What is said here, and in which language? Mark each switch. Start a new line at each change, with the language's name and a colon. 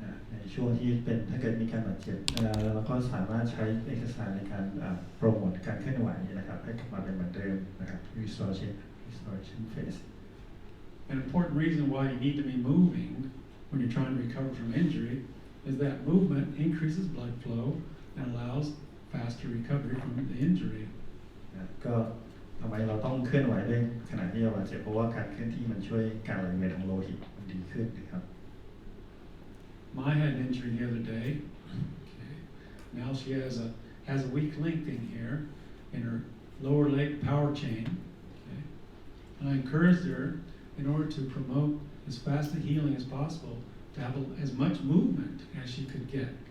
Thai: ในช่วงที่เป็นถ้าเกิดมีการบาดเจ็บเราก็สามารถใช้ exercise ในการโปรโมทการเคลื่อนไหวนะครับให้กลับมาเป็นเหมือนเดิมนะครับ restoration phase.
English: An important reason why you need to be moving when you're trying to recover from injury is that movement increases blood flow and allows faster recovery from the injury.
Thai: ก็ทำไมเราต้องเคลื่อนไหวด้วยขณะที่เราบาดเจ็บเพราะว่าการเคลื่อนที่มันช่วยการไหลเวียนของโลหิตมันดีขึ้นนะครับ
English: I had an injury the other day. Okay. Now she has a weak link in here in her lower leg power chain. Okay. And I encouraged her in order to promote as fast a healing as possible to have as much movement as she could get.